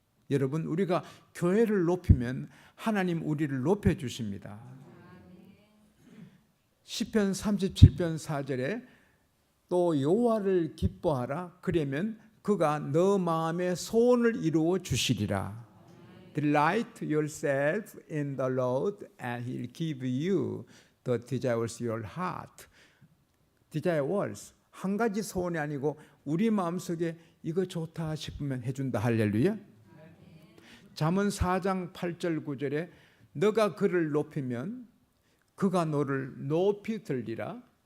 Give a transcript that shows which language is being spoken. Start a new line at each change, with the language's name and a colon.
Korean: 여러분 우리가 교회를 높이면 하나님 우리를 높여주십니다. 시편 37편 4절에 또 여호와를 기뻐하라. 그러면 그가 너 마음의 소원을 이루어 주시리라.
English: Delight yourself in the Lord and He'll give you the desires of your heart.
Korean: desires 한 가지 소원이 아니고 우리 마음속에 이거 좋다 싶으면 해준다. 할렐루야. 잠언 4장 8절 9절에 너가 그를 높이면 그가 너를 높이 들리라.